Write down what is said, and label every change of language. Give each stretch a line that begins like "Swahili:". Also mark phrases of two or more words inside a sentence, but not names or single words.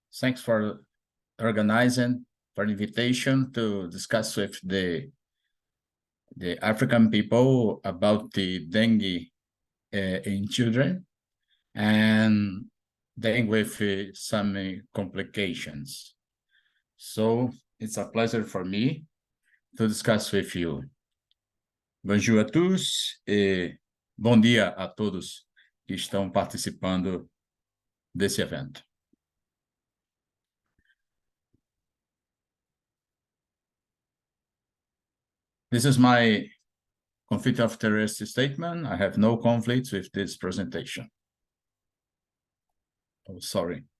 English: Thanks for organizing, for the invitation to discuss with the African people about the dengue in children, and then with some complications. So it's a pleasure for me to discuss with you.
French: Bonjour à tous
Portuguese: e bom dia a todos que estão participando desse evento.
English: This is my conflict of interest statement. I have no conflicts with this presentation. Oh, sorry.